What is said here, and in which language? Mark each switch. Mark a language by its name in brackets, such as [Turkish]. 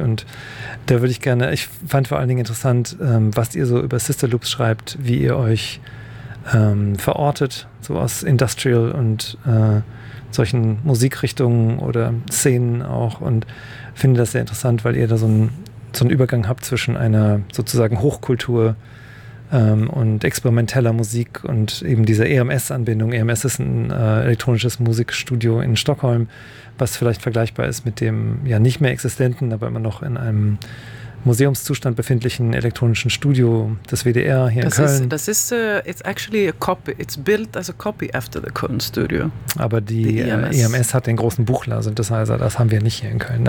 [German] Und da würde ich gerne, ich fand vor allen Dingen interessant, was ihr so über Sister Loops schreibt, wie ihr euch verortet, so aus Industrial und solchen Musikrichtungen oder Szenen auch, und finde das sehr interessant, weil ihr da so einen Übergang habt zwischen einer sozusagen Hochkultur und experimenteller Musik und eben dieser EMS-Anbindung. EMS ist ein elektronisches Musikstudio in Stockholm, was vielleicht vergleichbar ist mit dem ja nicht mehr existenten, aber immer noch in einem Museumszustand befindlichen elektronischen Studio des WDR hier das in Köln. [English] It's actually a copy. It's built as a copy after the Köln Studio. [German] Aber die EMS hat den großen Buchler-Synthesizer, das haben wir nicht hier in Köln.